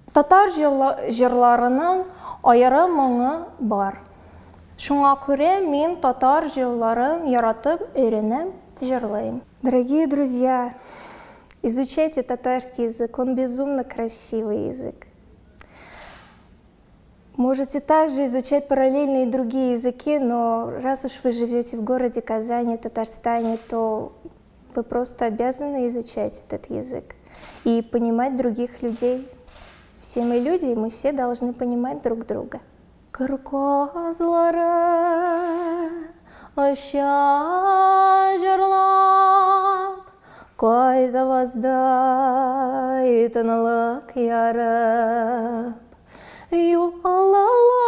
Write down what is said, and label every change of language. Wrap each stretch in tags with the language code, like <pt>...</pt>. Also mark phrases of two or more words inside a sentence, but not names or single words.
<tt>татар җырларының аерым моңы бар. Шуңа күрә мин татар җырларын яратып, өйрәнеп җырлыйм.</tt> <ru>Дорогие друзья, изучайте татарский язык, он безумно красивый язык. Можете также изучать параллельно и другие языки, но раз уж вы живете в городе Казани, Татарстане, то вы просто обязаны изучать этот язык и понимать других людей. Все мы люди, и мы все должны понимать друг друга.</ru> <tt>Кайда воздай тынлык ярып, юл алалар</tt>